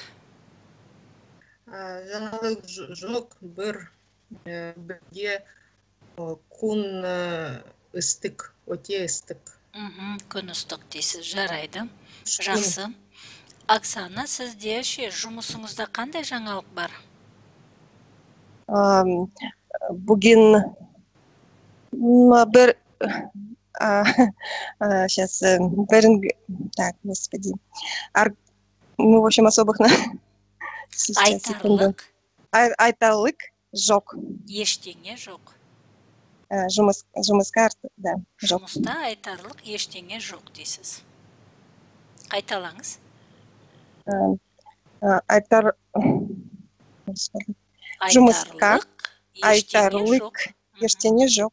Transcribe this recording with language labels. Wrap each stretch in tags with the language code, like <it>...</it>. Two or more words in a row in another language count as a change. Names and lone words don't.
<kk>Жаңалық жоқ, бірге күн ыстық, өте ыстық. Күн ыстық дейсіз, жарайды. Жақсы. Оксана, сізде жұмысыңызда қандай жаңалық бар? Бүгін бір</kk> <ru>сейчас так, господи. Ну, в общем, особых</ru> <kk>айтарлық жоқ. Ештеңе жоқ. Жұмысқа, да, жоқ. Жұмыста айтарлық ештеңе жоқ дейсіз. Қайталаңыз. Жұмысқа айтарлық ештеңе жоқ.</kk>